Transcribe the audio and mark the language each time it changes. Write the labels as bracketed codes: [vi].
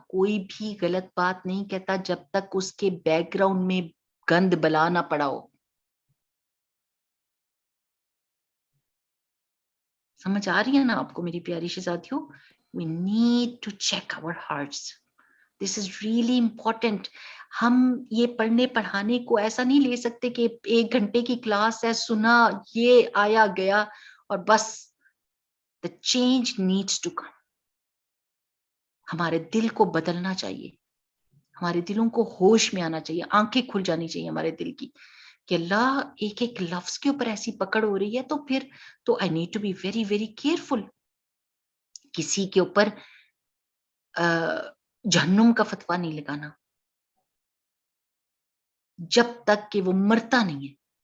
[ur] کوئی بھی غلط بات نہیں کہتا جب تک اس کے بیک گراؤنڈ میں گند بلا نہ پڑا ہو. سمجھ آ رہی ہے نا آپ کو میری پیاری شہزادیوں؟ [en] we need to check our hearts. This is really important. [ur] ہم یہ پڑھنے پڑھانے کو ایسا نہیں لے سکتے کہ 1 گھنٹے کی کلاس ہے، سنا، یہ آیا گیا اور بس. [en] The change needs to come. [ur] ہمارے دل کو بدلنا چاہیے، ہمارے دلوں کو ہوش میں آنا چاہیے، آنکھیں کھل جانی چاہیے ہمارے دل کی کہ اللہ ایک ایک لفظ کے اوپر ایسی پکڑ ہو رہی ہے تو پھر تو [en] I need to be very very careful. [ur] کسی کے اوپر جہنم کا فتویٰ نہیں لگانا جب تک کہ وہ مرتا نہیں ہے.